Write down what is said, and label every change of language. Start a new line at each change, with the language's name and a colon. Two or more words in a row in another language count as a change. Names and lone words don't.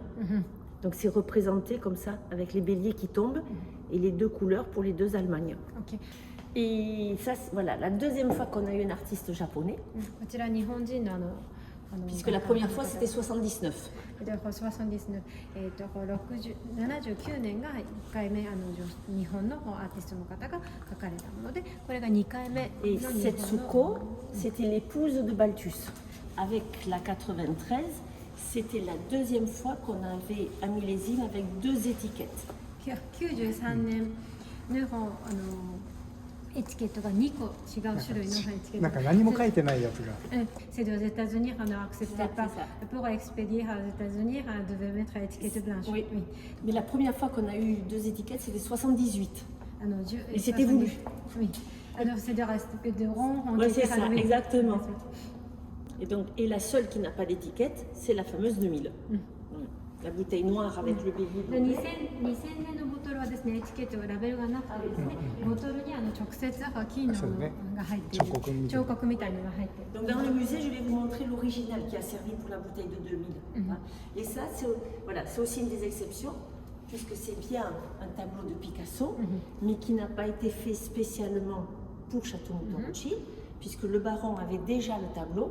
French: Donc c'est représenté comme ça, avec les béliers qui tombent et les deux couleurs pour les deux Allemagnes. Okay. Et ça, voilà, la deuxième fois qu'on a eu un artiste japonais. Puisque la première fois c'était 79.
Japanese: 79。79 年が1回目日本のアーティストの方が書かれたもので、これが2回目。
French: Et Setsuko, c'était l'épouse de Balthus. Avec la 93, c'était la deuxième fois qu'on avait un millésime avec deux étiquettes.
Japanese: 93 年のエチケットが2個違う種類のエチケット。なんか何も書いてないやつが。
French: C'est aux États-Unis, on n'acceptait pas. Pour expédier aux États-Unis, on devait mettre l'étiquette blanche. Oui. Mais la première fois qu'on a eu deux étiquettes, c'était 78. Et Et c'était voulu. Oui. c'est-à-dire de rond, Ouais, c'est ça, exactement. Et la seule qui n'a pas d'étiquette, c'est la fameuse 2000. La bouteille noire avec le baby.
Japanese: 2000年のボトルはですね、エチケットがラベルがなくてですね、ボトルに直接金のが入っている彫刻みたいなのが入っている。
French: Donc dans le musée, je vais vous montrer l'original qui a servi pour la bouteille de 2000. Et ça, c'est aussi une des exceptions, puisque c'est bien un tableau de Picasso, mais qui n'a pas été fait spécialement pour Château-Mouton Rothschild, puisque le baron avait déjà le tableau.